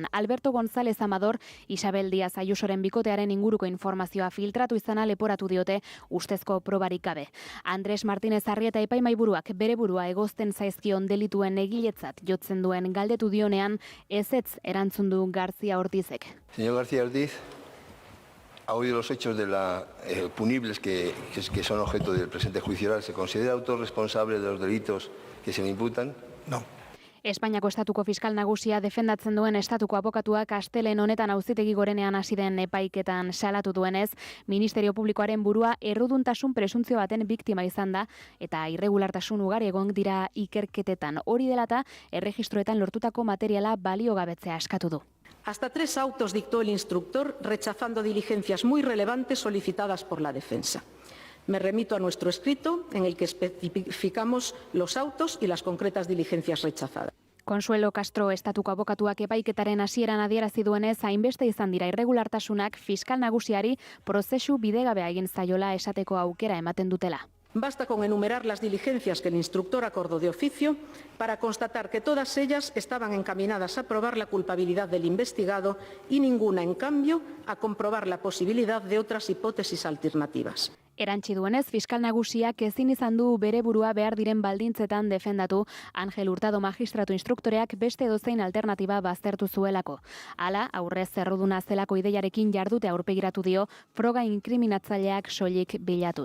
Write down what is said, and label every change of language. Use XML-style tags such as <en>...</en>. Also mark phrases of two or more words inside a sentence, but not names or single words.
<eu>Alberto González Amador, Isabel Díaz Ayusoren bikotearen inguruko informazioa filtratu izana leporatu diote ustezko probarik gabe. Andrés Martínez Arrieta epaimaiburuak bere burua egozten zaizkion delituen egiletzat jotzen duen galdetu dionean ezetz erantzun du García Ortizek.</eu> <es>Señor García Ortiz, ha oído los hechos de punibles que son objeto del presente juicio oral. ¿Se considera autor responsable de los delitos que se le imputan? No.</es> <eu>Espainiako estatuko fiskal nagusia defendatzen duen estatuko abokatuak astelen honetan auzitegi gorenean hasi den epaiketan salatu duenez, Ministerio Publikoaren burua erruduntasun presuntzio baten biktima izan da eta irregulartasun ugari egon dira ikerketetan. Hori dela eta erregistroetan lortutako materiala baliogabetzea eskatu du.</eu> <es>Hasta 3 autos dictó el instructor rechazando diligencias muy relevantes solicitadas por la defensa. Me remito a nuestro escrito en el que especificamos los autos y las concretas diligencias rechazadas.</es> <eu>Consuelo Castro estatuko abokatuak epaiketaren hasieran adierazi duenez, hainbeste izan dira irregulartasunak fiskal nagusiari prozesu bidegabea egin zaiola esateko aukera ematen dutela.</eu> <es>Basta con enumerar las diligencias que el instructor acordó de oficio para constatar que todas ellas estaban encaminadas a probar la culpabilidad del investigado y ninguna, en cambio, a comprobar la posibilidad de otras hipótesis alternativas.</es> <eu>Erantsi duenez, fiskal nagusiak ezin izan du bere burua behar diren baldintzetan defendatu, Angel Hurtado magistratu instruktoreak beste edozein alternatiba baztertu zuelako. Hala, aurrez erruduna zelako ideiarekin jardute aurpegiratu dio, froga inkriminatzaileak soilik bilatuz.</eu>